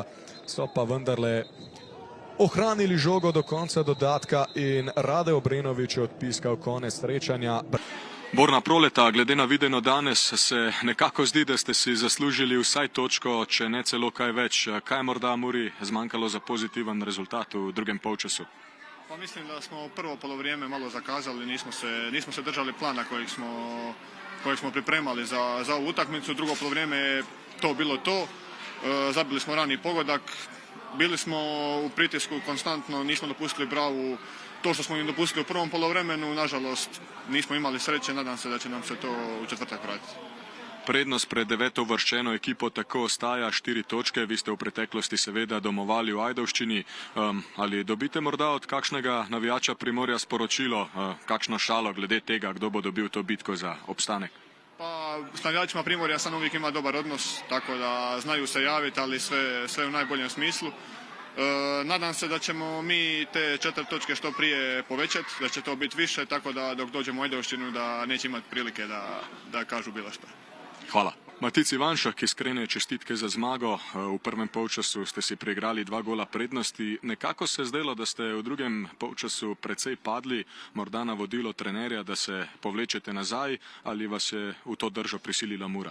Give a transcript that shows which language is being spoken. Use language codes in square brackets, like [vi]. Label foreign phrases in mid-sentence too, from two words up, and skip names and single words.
[sl] So pa vendarle ohranili žogo do konca dodatka in Rade Obrenović je odpiskal konec srečanja. Borna Proleta, glede na videno danes se nekako zdi, da ste si zaslužili vsaj točko, če ne celo kaj več. Kaj je morda Muri zmanjkalo za pozitiven rezultat v drugem polčasu? [hr] Pa mislim da smo prvo polovrijeme malo zakazali, nismo se držali plana kojeg smo pripremali za ovu utakmicu. Drugo polovrijeme je to bilo to. Zabili smo rani pogodak, bili smo u pritisku konstantno, nismo dopustili Bravu to što smo im dopustili u prvom polovremenu. Nažalost, nismo imali sreće, nadam se da će nam se to u četvrtak vratiti. [sl] Prednost pred devetovrščeno ekipo tako ostaja 4 točke. Vi ste v preteklosti seveda domovali v Ajdovščini. Ali dobite morda od kakšnega navijača Primorja sporočilo, kakšno šalo glede tega, kdo bo dobil to bitko za obstanek? [hr] Pa s navijačima Primorja sam uvijek ima dobar odnos, tako da znaju se javiti, ali sve u najboljem smislu. Nadam se da ćemo mi te 4 točke što prije povećati, da će to biti više, tako da dok dođemo u Ajdovščinu da neće imati prilike da kažu bilo što. Hvala. [sl] Matic Ivanšek, iskrene čestitke za zmago. V prvem polčasu ste si preigrali 2 gola prednosti. Nekako se je zdelo, da ste v drugem polčasu precej padli, morda navodilo trenerja, da se povlečete nazaj, ali vas je v to držo prisilila Mura?